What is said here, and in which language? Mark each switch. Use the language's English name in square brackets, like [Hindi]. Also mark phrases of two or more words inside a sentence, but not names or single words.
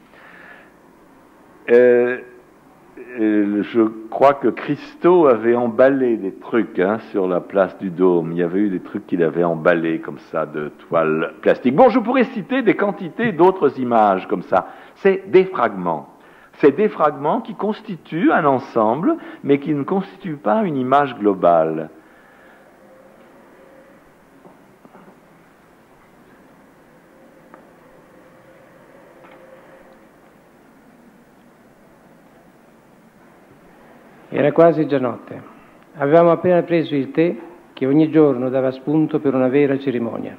[French] Je crois que Christo avait emballé des trucs sur la place du Dôme. Il y avait eu des trucs qu'il avait emballés comme ça de toile plastique. Bon, je pourrais citer des quantités d'autres images comme ça. C'est des fragments. C'est des fragments qui constituent un ensemble, mais qui ne constituent pas une image globale. [Italian] Era quasi già notte. Avevamo appena preso il tè che ogni giorno dava spunto per una vera cerimonia.